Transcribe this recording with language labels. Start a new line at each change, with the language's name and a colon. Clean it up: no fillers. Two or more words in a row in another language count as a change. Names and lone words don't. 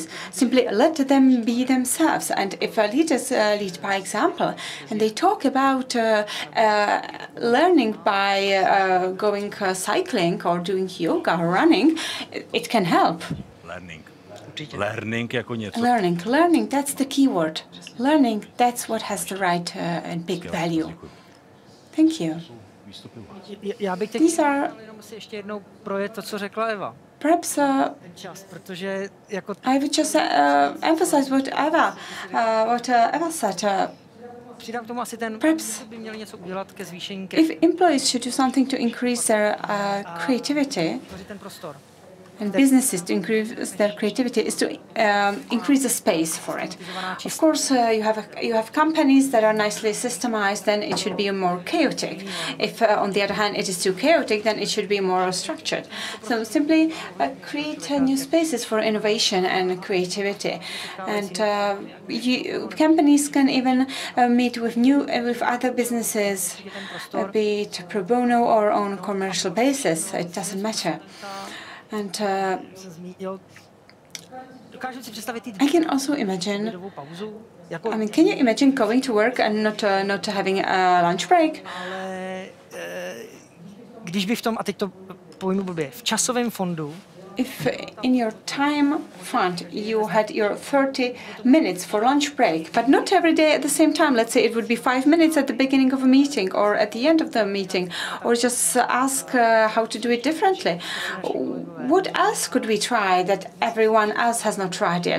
English: Simply let them be themselves. And if leaders lead by example, and they talk about learning by going cycling or doing yoga or running, it can help. Learning, that's the key word. Learning, that's what has the right and big value. Thank you.
Czech: Já bych teď jenom si ještě jednou projet to, co řekla Eva.
English: Perhaps I would just emphasize what Eva said.
Czech: Přidám k tomu asi ten, by měli něco udělat ke zvýšení.
English: If employees should do something to increase their creativity,
Czech: ten prostor.
English: and businesses to increase their creativity is to increase the space for it. Of course, you have companies that are nicely systemized, then it should be more chaotic. If, on the other hand, it is too chaotic, then it should be more structured. So simply create new spaces for innovation and creativity. And companies can even meet with other businesses, be it pro bono or on a commercial basis. It doesn't matter. And I can also imagine, I mean, can you imagine going to work and not having a lunch break?
Czech: Když by v tom, a teď to pojmu blbě, v časovém fondu
English: if in your time fund you had your 30 minutes for lunch break, but not every day at the same time, let's say it would be 5 minutes at the beginning of a meeting or at the end of the meeting, or just ask how to do it differently. What else could we try that everyone else has not tried yet?